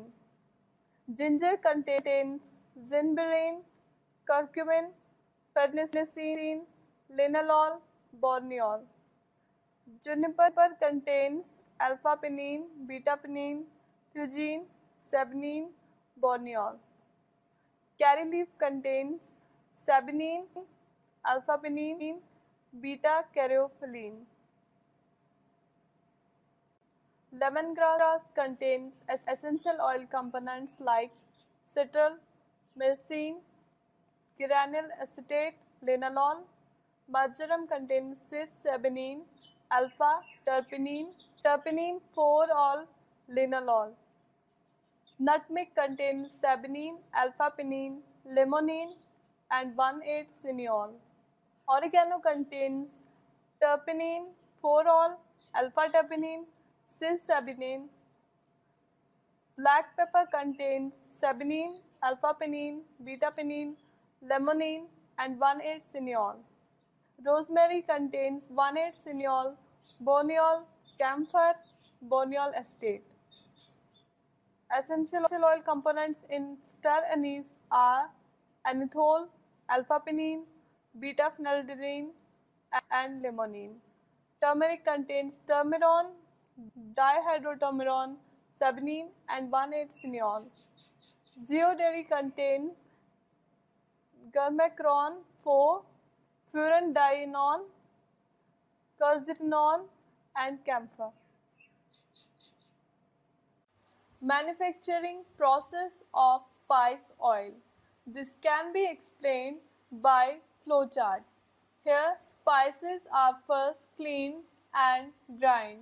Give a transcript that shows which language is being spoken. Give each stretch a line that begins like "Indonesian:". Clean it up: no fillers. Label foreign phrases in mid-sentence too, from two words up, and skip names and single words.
English: Ginger contains zinberine, curcumin, farnesene, linalool, borneol. Juniper contains alpha-pinene, beta-pinene, theobromine, saponine, borneol. Curry leaf contains saponine, alpha-pinene, beta-caryophyllene. Lemongrass contains essential oil components like citral, myrcene, geranyl acetate, linalool. Marjoram contains cis-saponine, alpha-terpenine, terpenine 4-ol, linalool. Nutmeg contains saponine, alpha-pinene, limonene and 1,8-cineol. Oregano contains terpenine, 4-ol, alpha-terpenine, cis-saponine. Black pepper contains saponine, alpha-pinene, beta-pinene, limonene and 1,8-cineol. Rosemary contains 1,8-cineol, borneol, camphor, borneol acetate. Essential oil components in star anise are anethole, alpha-pinene, beta-phenylidene and limonene. Turmeric contains turmeron, dihydroturmeron, saponine and 1,8-cineol. Zeodary contains germacron 4, furandienone, quercetinone and camphor. Manufacturing process of spice oil. This can be explained by flowchart. Here spices are first cleaned and grind.